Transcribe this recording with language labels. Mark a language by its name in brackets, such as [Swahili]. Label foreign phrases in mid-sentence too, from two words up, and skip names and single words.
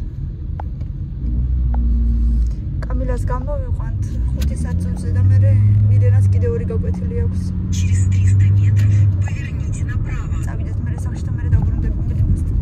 [Georgian] კამილას გამოვიყვანთ 5 საათზე და მე მილენას კიდე 2 გაკვეთილი აქვს. [Russian] Через 300 метров поверните направо. [Georgian] წავიდეთ მე სახში და მე დავბრუნდები მომდევნოს.